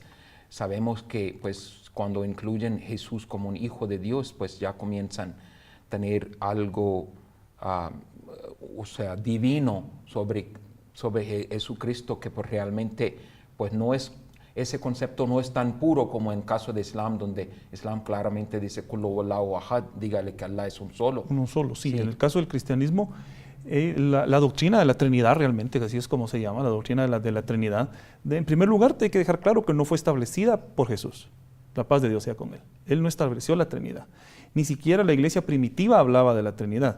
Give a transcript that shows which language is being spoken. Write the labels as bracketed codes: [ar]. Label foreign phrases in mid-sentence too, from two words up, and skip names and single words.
[es] Sabemos que pues cuando incluyen Jesús como un hijo de Dios, pues ya comienzan a tener algo, o sea, divino sobre Jesucristo, que pues realmente pues no es, ese concepto no es tan puro como en caso de Islam, donde Islam claramente dice [ar] قل هو الله أحد, [es] dígale que Allah es un solo. Uno solo, sí. Sí. En el caso del cristianismo, la doctrina de la Trinidad, realmente, que así es como se llama, la doctrina de la Trinidad, en primer lugar, hay que dejar claro que no fue establecida por Jesús. La paz de Dios sea con él. Él no estableció la Trinidad. Ni siquiera la iglesia primitiva hablaba de la Trinidad.